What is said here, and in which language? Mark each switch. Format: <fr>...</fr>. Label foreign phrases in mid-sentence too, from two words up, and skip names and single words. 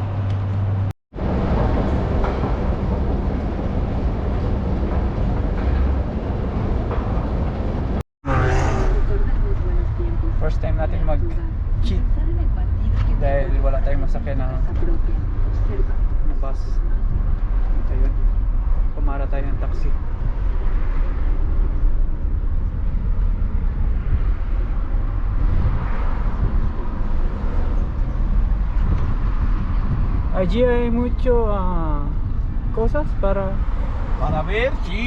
<tl>First time natin mag-cheat dahil wala tayong masakyan na bus. Ito yun, pumara tayo ng taxi.</tl> <es>Allí hay mucho cosas para ver, sí,</es>